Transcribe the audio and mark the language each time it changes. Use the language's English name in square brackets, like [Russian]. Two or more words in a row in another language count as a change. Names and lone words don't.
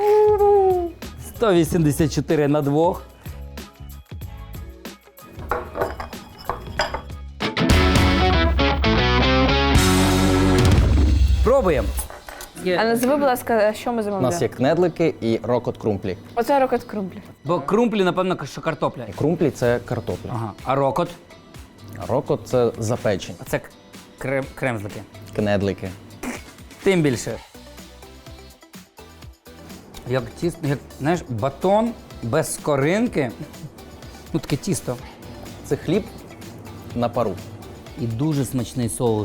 [Ukrainian] 184 на двох. Пробуємо. А назви, будь ласка, що ми У замовляємо? нас є кнедлики і рокот крумплі. Оце рокот крумплі. Бо крумплі, напевно, що картопля. Крумплі – це картопля. Ага. А рокот? Рокот – це запечені. Це кремзлики. Кнедлики. Тим більше. Як тісто, як, знаєш, батон без скоринки. Ну, таке тісто. Це хліб на пару. І дуже смачний соус.